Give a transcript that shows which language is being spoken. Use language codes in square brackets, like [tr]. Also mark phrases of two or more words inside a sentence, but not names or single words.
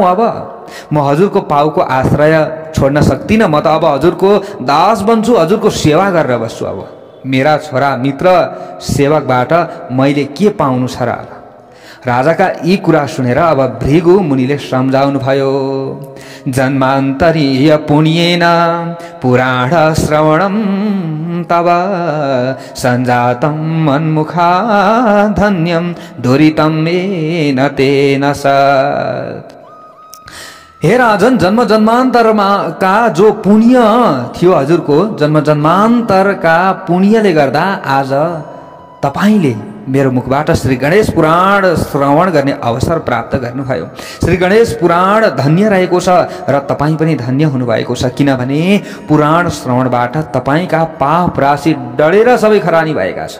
[ne] अब म हजुरको पाउको आश्रय छोड्न सक्दिनँ। म त अब हजुरको दास बन्छु, हजुरको सेवा गरेर बस्छु। अब मेरा छोरा मित्र सेवकबाट मैले के पाउनु छ र। राजाका यी कुरा सुनेर अब भृगु मुनिले सम्झाउनु भयो, [sa] जन्मान्तरीय पुण्येन पुराण श्रवणं तव सञ्जातं मन्मुखा धन्यं दुरितं येन तेन सत्। [ne] हे राजन, जन्म जन्मान्तरमा का जो पुण्य थियो, हजुरको जन्म जन्मान्तरका पुण्यले गर्दा आज तपाईले मेरो मुखबाट श्री गणेश पुराण श्रवण गर्ने अवसर प्राप्त गर्नुभयो। श्री गणेश पुराण धन्य रहेको छ र तपाईँ पनि धन्य हुनुभएको छ, किनभने पुराण श्रवणबाट तपाईका पाप राशि डढेर सबै खरानी भएका छन्।